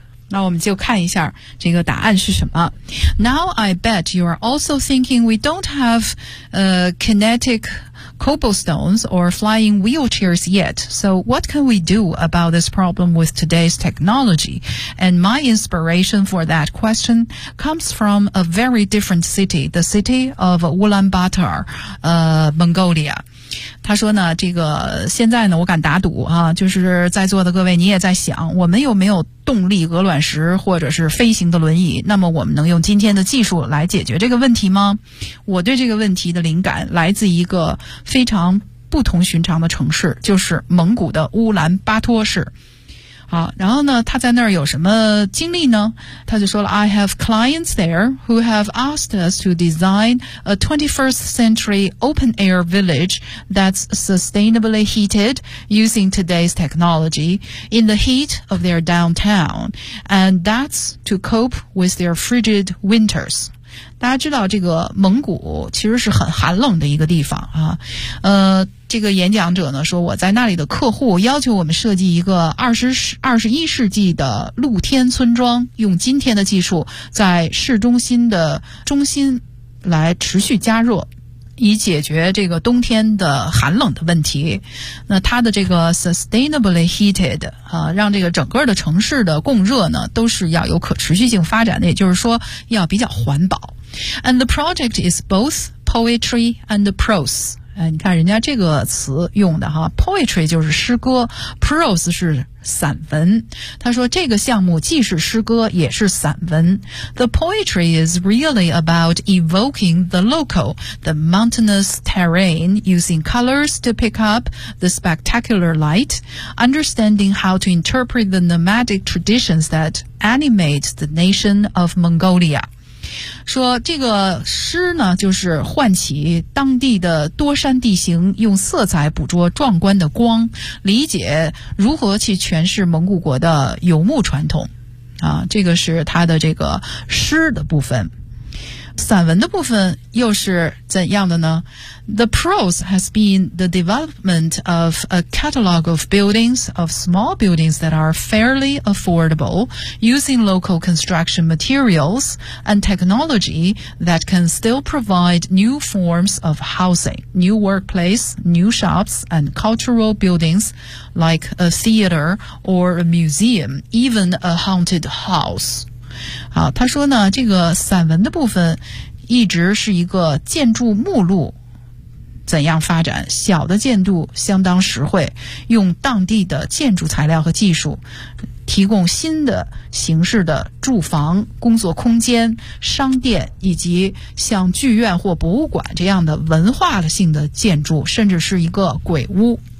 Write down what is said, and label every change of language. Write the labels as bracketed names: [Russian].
[Chinese] 那我们就看一下这个答案是什么。 [English] Now I bet you are also thinking we don't have kinetic cobblestones or flying wheelchairs yet. So what can we do about this problem with today's technology? And my inspiration for that question comes from a very different city, the city of Ulaanbaatar, Mongolia. [Chinese] 他说呢，这个现在呢，我敢打赌啊，就是在座的各位，你也在想，我们有没有动力鹅卵石或者是飞行的轮椅？那么我们能用今天的技术来解决这个问题吗？我对这个问题的灵感来自一个非常不同寻常的城市，就是蒙古的乌兰巴托市。好，然后呢，他在那儿有什么经历呢？他就说了 [English] ，I have clients there who have asked us to design a 21st century open air village that's sustainably heated using today's technology in the heat of their downtown, and that's to cope with their frigid winters. [Chinese] 大家知道这个蒙古其实是很寒冷的一个地方啊，这个演讲者呢说，我在那里的客户要求我们设计一个21世纪的露天村庄，用今天的技术在市中心的中心来持续加热，以解决这个冬天的寒冷的问题。那它的这个 [English] sustainably heated [Chinese] 啊，让这个整个的城市的供热呢都是要有可持续性发展的，也就是说要比较环保。 [English] And the project is both poetry and prose. [Chinese] 哎，你看人家这个词用的哈 ，poetry 就是诗歌 ，prose 是散文。他说这个项目既是诗歌也是散文。 [English] The poetry is really about evoking the local, the mountainous terrain, using colors to pick up the spectacular light, understanding how to interpret the nomadic traditions that animate the nation of Mongolia. [Chinese] 说这个诗呢，就是唤起当地的多山地形，用色彩捕捉壮观的光，理解如何去诠释蒙古国的游牧传统啊，这个是他的这个诗的部分。散文的部分又是怎样的呢？ [English] The prose has been the development of a catalog of buildings, of small buildings that are fairly affordable, using local construction materials and technology that can still provide new forms of housing, new workplace, new shops and cultural buildings like a theater or a museum, even a haunted house. [Chinese] 好，他说呢，这个散文的部分一直是一个建筑目录怎样发展，小的建筑相当实惠，用当地的建筑材料和技术提供新的形式的住房、工作空间、商店以及像剧院或博物馆这样的文化性的建筑，甚至是一个鬼屋。